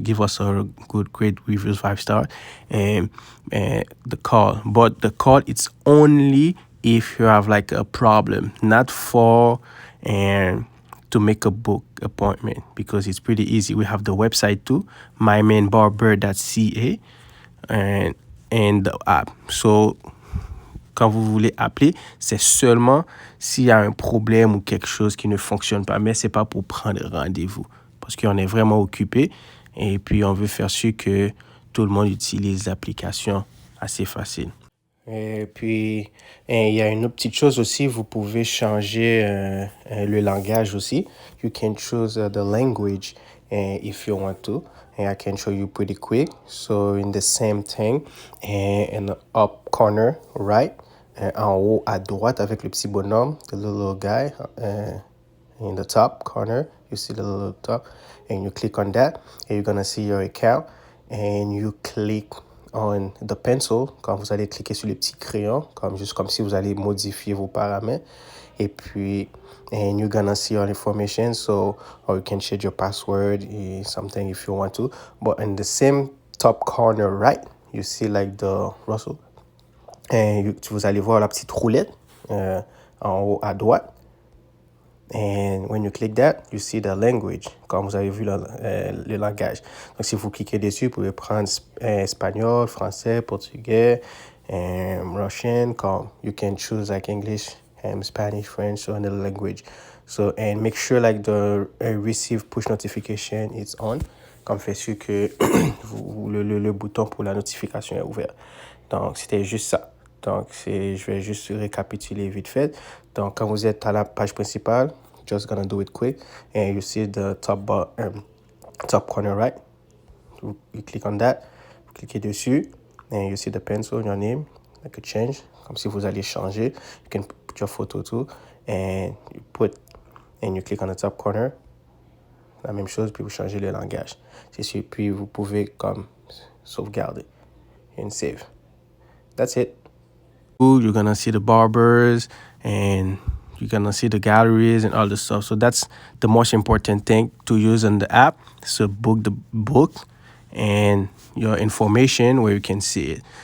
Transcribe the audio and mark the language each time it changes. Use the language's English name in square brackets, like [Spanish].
[English] Give us a great reviews, 5-star, and the call. But the call, it's only if you have like a problem, not for to make a book appointment, because it's pretty easy. We have the website too, mymanbarber.ca, and the app. [French] So quand vous voulez appeler, c'est seulement s'il y a un problème ou quelque chose qui ne fonctionne pas, mais c'est pas pour prendre rendez-vous, parce qu'on est vraiment occupé et puis on veut faire sûr que tout le monde utilise l'application assez facile. Et puis, il y a une autre petite chose aussi, vous pouvez changer le langage aussi. [English] You can choose the language if you want to. And I can show you pretty quick. So, in the same thing, in the up corner, right, [French] en haut à droite avec le petit bonhomme, [English] the little guy, in the top corner, you see the little top, and you click on that, and you're going to see your account, and you click on the pencil, [French] quand vous allez cliquer sur le petit crayon, juste comme si vous allez modifier vos paramètres. Et puis, [English] and you're gonna see all information, so, or you can change your password, something if you want to. But in the same top corner right, you see like the Russell. [French] And vous allez voir la petite roulette en haut à droite. [English] And when you click that, you see the language, [French] comme vous avez vu le langage. Donc, si vous cliquez dessus, vous pouvez prendre espagnol, français, portugais, Russian, comme [English] you can choose like English, Spanish, French, or another language. So, and make sure like the receive push notification is on, [French] comme fait sûr que le bouton pour la notification est ouvert. Donc, c'était juste ça. Donc, je vais juste récapituler vite fait. Donc, quand vous êtes à la page principale, [English] just gonna do it quick, and you see the top corner right. You click on that, [French] vous cliquez dessus, [English] and you see the pencil, your name, like a change, [French] comme si vous alliez changer. [English] You can put your photo too, and you click on the top corner. [French] La même chose, puis vous changez le langage. C'est sûr, puis vous pouvez comme sauvegarder [English] and save. That's it. You're gonna see the barbers and you're gonna see the galleries and all the stuff. So that's the most important thing to use on the app. So book the book and your information where you can see it.